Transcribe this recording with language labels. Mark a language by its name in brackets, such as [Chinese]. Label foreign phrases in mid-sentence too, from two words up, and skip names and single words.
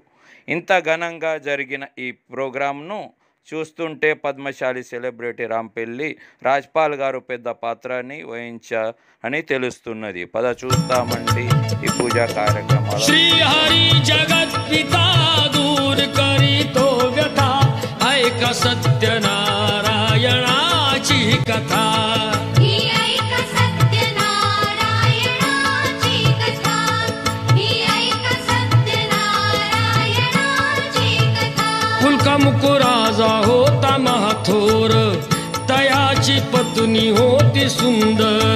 [Telugu] ఇంత ఘనంగా జరిగిన ఈ ప్రోగ్రాంను చూస్తుంటే పద్మశాలి సెలబ్రిటీ రాంపెల్లి రాజ్పాల్ గారు పెద్ద పాత్రని వహించారని తెలుస్తున్నది. పద చూస్తామండి ఈ పూజా కార్యక్రమాలు. [Marathi] श्री हरी जगत् पिता दूर करितो व्यथा, ऐका सत्यनारायणाची कथा. मुकु राजा होता महाथोर, तयाची पत्नी होती सुंदर.